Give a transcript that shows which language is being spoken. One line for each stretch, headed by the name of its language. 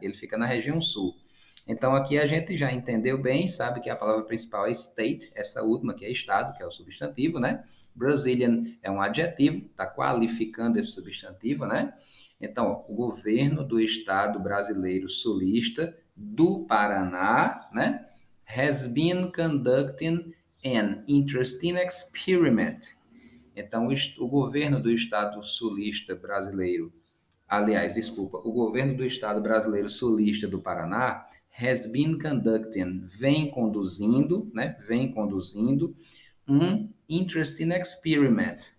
Portuguese: Ele fica na região sul. Então aqui a gente já entendeu bem, sabe que a palavra principal é state, essa última que é estado, que é o substantivo, né? Brazilian é um adjetivo, está qualificando esse substantivo, né? Então, o governo do estado brasileiro sulista do Paraná, né?
English: Has been conducting an interesting experiment.
Portuguese: Então, o governo do estado sulista brasileiro, aliás, desculpa, o governo do estado brasileiro sulista do Paraná has been conducting, vem conduzindo, né? Vem conduzindo um interesting experiment.